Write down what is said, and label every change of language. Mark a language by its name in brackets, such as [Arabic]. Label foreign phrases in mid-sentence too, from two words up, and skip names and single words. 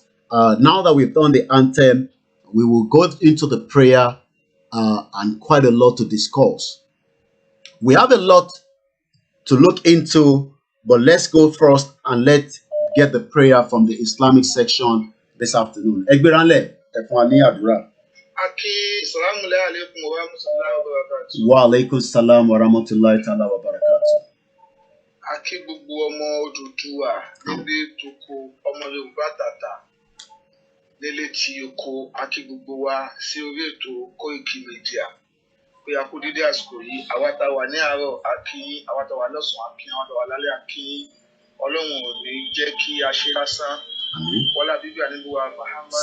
[English] Now that we've done the anthem, we will go into the prayer and quite a lot to discuss. We have a lot to look into, but let's go first and let's get the prayer from the Islamic section this afternoon. [Yoruba] Egberanle, ẹ fún wa ní àdúrà. [Arabic] وعليكم السلام ورحمة الله تعالى وبركاته. [Yoruba] Aki gbogbo ọmọ Odùduwà nílé toko ọmọ Yorùbá tàtà nílé tí oko aki gbogbo wa sí orí ètò Koiki Media pé a kú dédé àsìkò yìí àwa tá wà ní àárọ̀ akí àwa tá wà lọ́sàn-án akí àwa tá wà lálẹ́ akí Ọlọ́run ò ní jẹ́ kí a ṣe lásán wọlá bíbí àníbó wa Muhammad